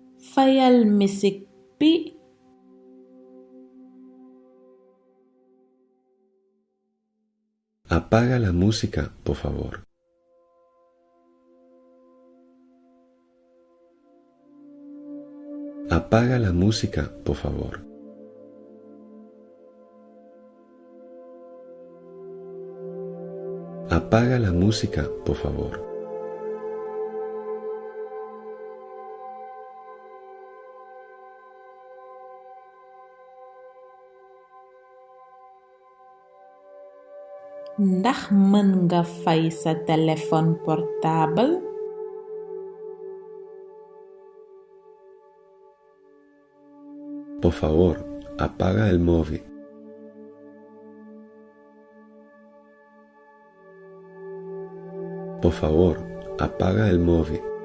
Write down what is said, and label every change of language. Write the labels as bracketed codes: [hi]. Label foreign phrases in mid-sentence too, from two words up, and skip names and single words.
[wo] Fayal misik bi. [es] Apaga la música, por favor. Apaga la música, por favor. Apaga la música, por favor. [wo] Ndax mën nga fay sa [fr] téléphone portable? [es] Por favor, apaga el móvil. Por favor, apaga el móvil.